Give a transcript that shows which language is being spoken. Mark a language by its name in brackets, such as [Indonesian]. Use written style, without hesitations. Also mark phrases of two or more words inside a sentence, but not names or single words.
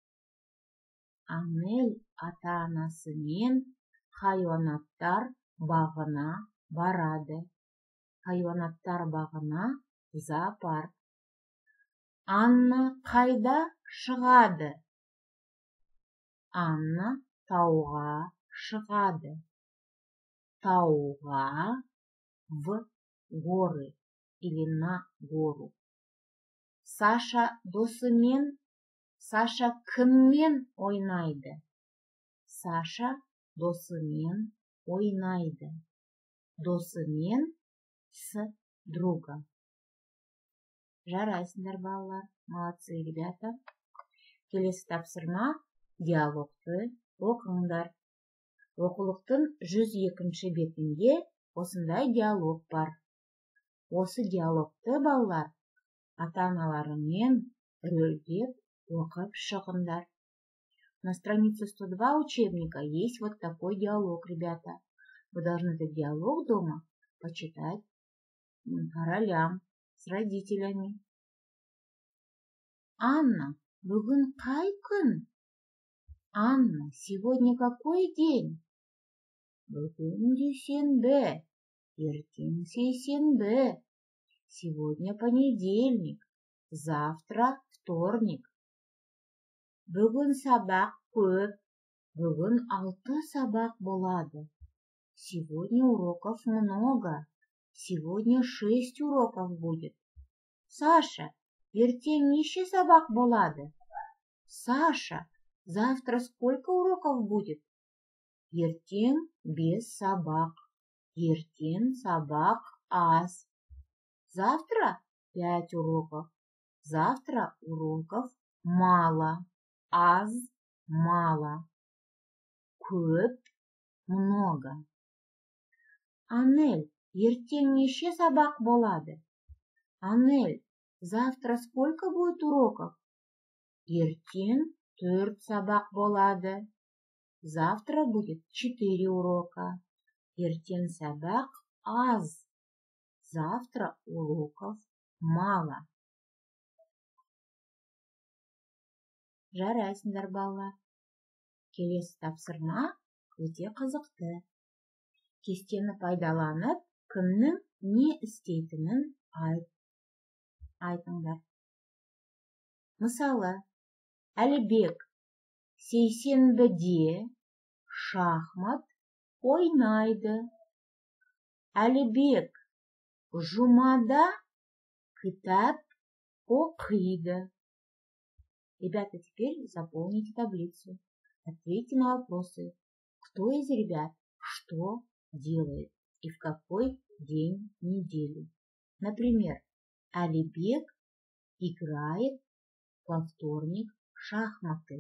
[Kazakh] Анель ата-анасымен хайуанаттар бағына барады. Хайуанаттар бағына – зоопарк. Анна қайда шығады? Анна тауға шығады. Тауға – [Russian] в горы или на гору. [Kazakh] Саша досымен, Саша кіммен ойнайды? Саша досымен ойнайды. [Russian] Досымен с друга. [Kazakh] Жарайсыңдар, балалар. [Russian] Молодцы, ребята. [Kazakh] Келесі тапсырма диалогты оқыңдар. Оқулықтың 102-ші бетінде осындай диалог бар. Осы диалогты, балалар, ата-аналарымен рөлдеп оқып шығыңдар. [Russian] На странице 102 учебника есть вот такой диалог, ребята. Вы должны этот диалог дома почитать по ролям с родителями. [Kazakh] Анна, бүгін қай күн? Анна, [Russian] сегодня какой день? [Kazakh] Бүгін дүйсенбі, ертең сейсенбі. [Russian] Сегодня понедельник, завтра вторник. [Kazakh] Бүгін сабақ көп, бүгін 6 сабақ болады. [Russian] Сегодня уроков много, сегодня 6 уроков будет. [Kazakh] Саша, ертең неше сабақ болады? Саша, [Russian] завтра сколько уроков будет? [Kazakh] Ертең 5 сабақ. Ертең сабақ аз. [Russian] Завтра 5 уроков. Завтра уроков мало. [Kazakh] Аз, мало. Көп, много. Анель, ертең неше сабақ болады? Анель, [Russian] завтра сколько будет уроков? [Kazakh] Ертең 4 сабақ болады. [Russian] Завтра будет 4 урока. [Kazakh] Ертең сабақ аз. [Russian] Завтра уроков мало. [Kazakh] Жарайсыңдар, балалар. Келесі тапсырма өте қызықты. Кестені пайдаланып, кімнің не істейтінін айтыңдар. Мысалы, Әлібек сейсенбіде шахмат ойнайды. Әлібек жұмада кітап оқиды. [Russian] Ребята, теперь заполните таблицу. Ответьте на вопросы. Кто из ребят что делает и в какой день недели? Например, Әлібек играет во вторник в шахматы.